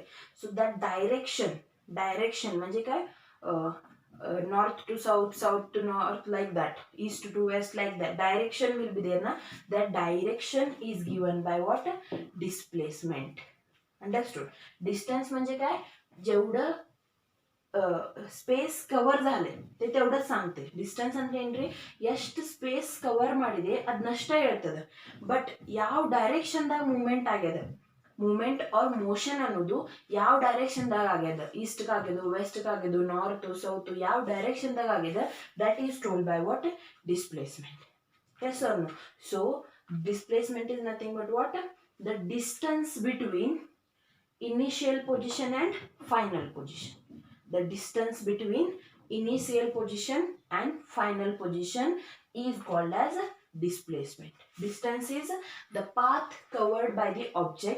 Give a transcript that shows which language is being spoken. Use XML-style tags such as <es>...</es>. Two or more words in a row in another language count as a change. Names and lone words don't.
<en>so that direction</en> <mr>म्हणजे काय?</mr> <en>North to south, south to north, like that, east to west, like that. Direction will be there na. That direction is given by what? Displacement. Understood? Distance</en> <mr>म्हणजे काय? जेवढं</mr> <en>space cover</en> <mr>झाले ते तेवढं सांगते.</mr> <kn>ಡಿಸ್ಟೆನ್ಸ್ ಅಂದ್ರೆ ಏನ್ರಿ? ಎಷ್ಟು ಸ್ಪೇಸ್ ಕವರ್ ಮಾಡಿದೆ ಅದನ್ನಷ್ಟೇ ಹೇಳ್ತದೆ. ಬಟ್ ಯಾವ ಡೈರೆಕ್ಷನ್ದಾಗ ಮೂವ್ಮೆಂಟ್ ಆಗ್ಯದ,</kn> <en>movement or motion</en> <kn>ಅನ್ನೋದು ಯಾವ ಡೈರೆಕ್ಷನ್ದಾಗ ಆಗ್ಯದ, ಈಸ್ಟ್ಗೆ ಆಗ್ಯದು, ವೆಸ್ಟ್ಗೆ ಆಗ್ಯದು,</kn> <en>north south,</en> <kn>ಯಾವ ಡೈರೆಕ್ಷನ್ದಾಗ ಆಗ್ಯದ,</kn> <en>that is told by what? displacement. yes or no? so displacement is nothing but what? the distance between initial position and final position. The distance between initial position and final position is called as displacement. Distance is the path covered by the object.</en>